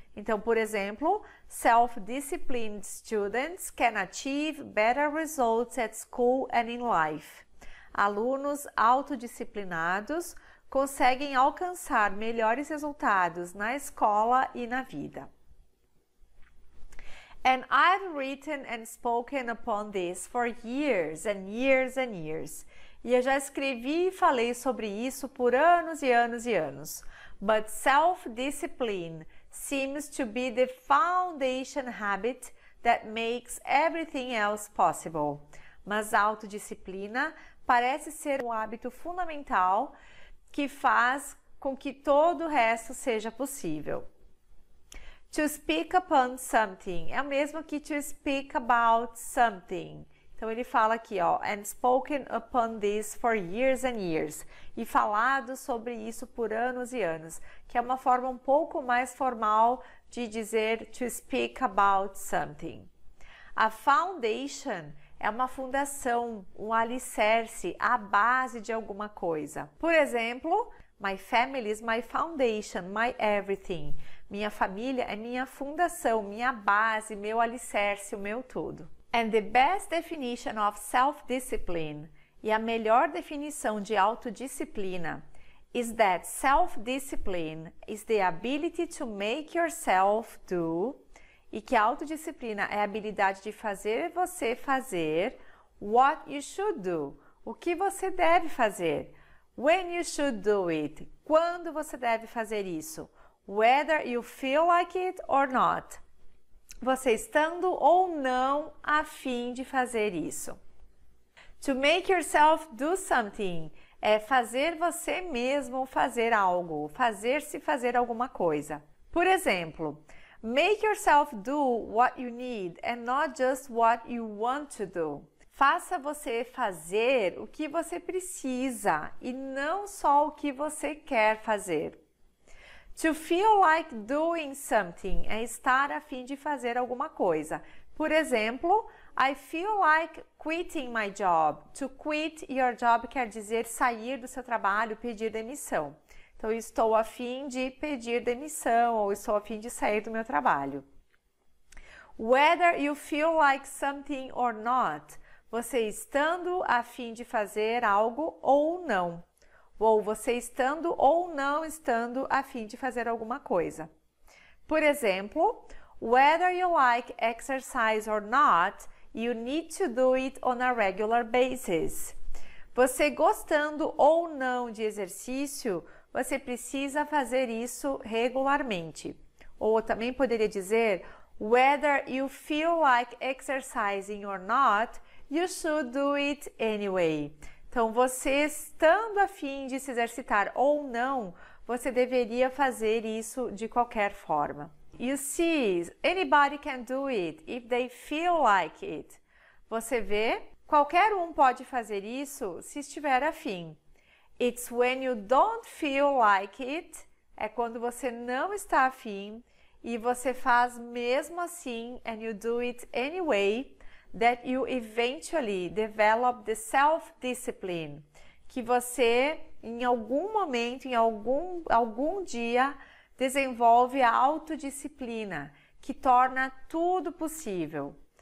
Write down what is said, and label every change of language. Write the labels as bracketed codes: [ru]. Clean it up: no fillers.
[pt] Então, por exemplo, [en] self-disciplined students can achieve better results at school and in life. [pt] Alunos autodisciplinados conseguem alcançar melhores resultados na escola e na vida. [en] And I've written and spoken upon this for years and years and years. [pt] E eu já escrevi e falei sobre isso por anos e anos e anos. [en] But self-discipline seems to be the foundation habit that makes everything else possible. [pt] Mas a autodisciplina parece ser um hábito fundamental que faz com que todo o resto seja possível. [en] To speak upon something [pt] é o mesmo que [en] to speak about something. [pt] Então ele fala aqui, ó, [en] and spoken upon this for years and years. [pt] E falado sobre isso por anos e anos, que é uma forma um pouco mais formal de dizer [en] to speak about something. [pt] A foundation é uma fundação, um alicerce, a base de alguma coisa. Por exemplo, [en] my family is my foundation, my everything. [pt] Minha família é minha fundação, minha base, meu alicerce, o meu tudo. [en] And the best definition of self-discipline, [pt] e a melhor definição de autodisciplina, [en] is that self-discipline is the ability to make yourself do, [pt] e que a autodisciplina é a habilidade de fazer você fazer [en] what you should do, [pt] o que você deve fazer. [en] When you should do it, [pt] quando você deve fazer isso. [en] Whether you feel like it or not. [pt] Você estando ou não a fim de fazer isso. [en] To make yourself do something [pt] é fazer você mesmo fazer algo, fazer-se fazer alguma coisa. Por exemplo, [en] make yourself do what you need and not just what you want to do. [pt] Faça você fazer o que você precisa e não só o que você quer fazer. [en] To feel like doing something [pt] é estar a fim de fazer alguma coisa. Por exemplo, [en] I feel like quitting my job. To quit your job [pt] quer dizer sair do seu trabalho, pedir demissão. Então, eu estou a fim de pedir demissão ou estou a fim de sair do meu trabalho. [en] Whether you feel like something or not. [pt] Você estando a fim de fazer algo ou não. Ou você estando ou não estando a fim de fazer alguma coisa. Por exemplo, [en] whether you like exercise or not, you need to do it on a regular basis. [pt] Você gostando ou não de exercício, você precisa fazer isso regularmente. Ou também poderia dizer, [en] whether you feel like exercising or not, you should do it anyway. [pt] Então, você estando a fim de se exercitar ou não, você deveria fazer isso de qualquer forma. [en] You see, anybody can do it if they feel like it. [pt] Você vê, qualquer um pode fazer isso se estiver a fim. [en] It's when you don't feel like it, [pt] é quando você não está a fim e você faz mesmo assim, [en] and you do it anyway, that you eventually develop the self-discipline, [pt] que você, em algum momento, em algum dia, desenvolve a autodisciplina, que torna tudo possível.